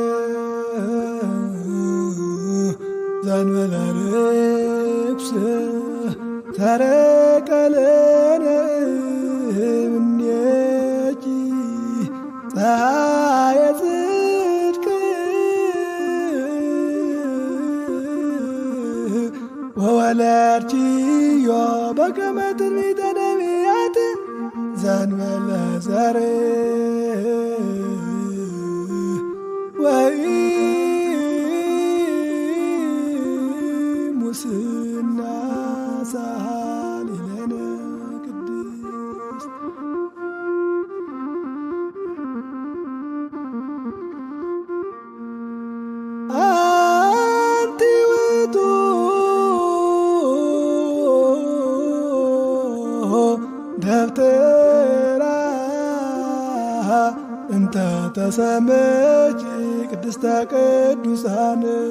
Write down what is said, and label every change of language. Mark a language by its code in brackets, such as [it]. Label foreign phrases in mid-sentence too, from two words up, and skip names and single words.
[gez] ዘእንበለ ርኩስ ተረቀለነ እምኔኪ ፀሐየ ጽድቅ ወወለድኪዮ በከመ ትንቢተ ነቢያት ዘእንበለ ዘርእ ወኢሙስና ሰአሊለነ ቅድስት አንቲ ውእቱ ደብተራ እንተ ተሰመች ቅድስተ ቅዱሳን